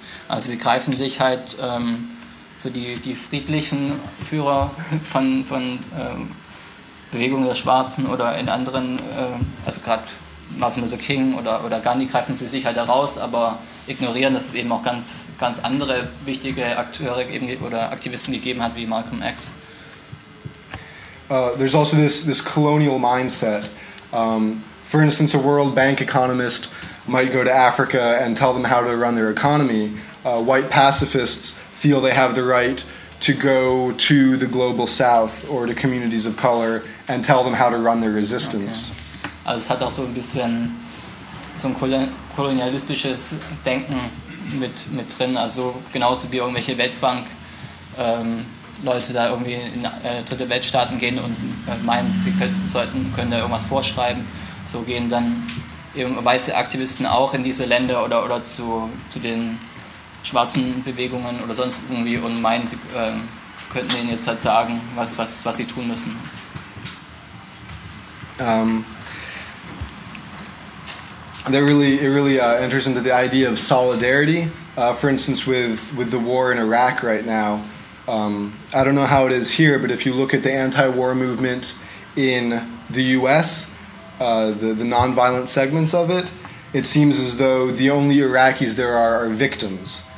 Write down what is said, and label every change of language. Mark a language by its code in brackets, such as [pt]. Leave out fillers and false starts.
[de] Also sie greifen sich halt so die friedlichen Führer von Bewegungen der Schwarzen oder in anderen, also gerade Martin Luther King oder Gandhi greifen sie sich halt heraus, aber ignorieren, dass es eben auch ganz ganz andere wichtige Akteure eben oder Aktivisten gegeben hat wie Malcolm X. [en] There's also this colonial mindset. For instance, a World Bank economist might go to Africa and tell them how to run their economy. White pacifists feel they have the right to go to the global south or to communities of color and tell them how to run their resistance. Okay. [de] Also es hat auch so ein bisschen so ein kolonialistisches Denken mit drin. Also genauso wie irgendwelche Weltbank-Leute da irgendwie in dritte Weltstaaten gehen und meinen, sie können da irgendwas vorschreiben. So gehen dann eben weiße Aktivisten auch in diese Länder oder zu den schwarzen Bewegungen oder sonst irgendwie und meinen, sie könnten ihnen jetzt halt sagen, was sie tun müssen. [en] It really enters into the idea of solidarity, for instance with the war in Iraq right now. I don't know how it is here, but if you look at the anti-war movement in the US, the non-violent segments of it, it seems as though the only Iraqis there are victims.